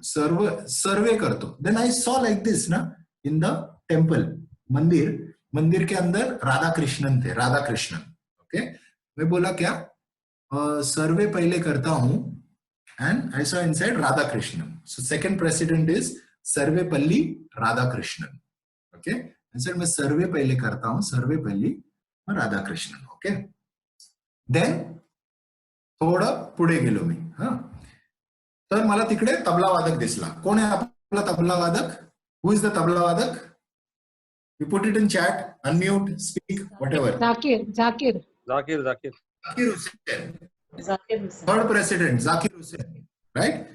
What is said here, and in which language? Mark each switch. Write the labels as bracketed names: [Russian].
[Marathi] सर्वे करतो. [English] Then I saw like this ना, in the temple, [Hindi] मंदिर के अंदर राधा कृष्णन थे, [English] Radhakrishnan. [Hindi] Okay. मैं बोला क्या, सर्वे पहिले करता हूं. [English] And I saw inside Radhakrishnan. So second president is Sarvepalli Radhakrishnan. Okay. I said, [Hindi] मैं सर्वे पहले करता हूँ, सर्वेपल्ली राधाकृष्णन. [English] Okay. [Marathi] Then थोडं पुढे गेलो मी. तर मला तिकडे तबला वादक दिसला. कोण आहे आपला तबला वादक? [English] Who is the tabla वादक? You put it in chat, unmute, speak, whatever. Zakir. Zakir Hussain. Third president, Zakir Hussain, right?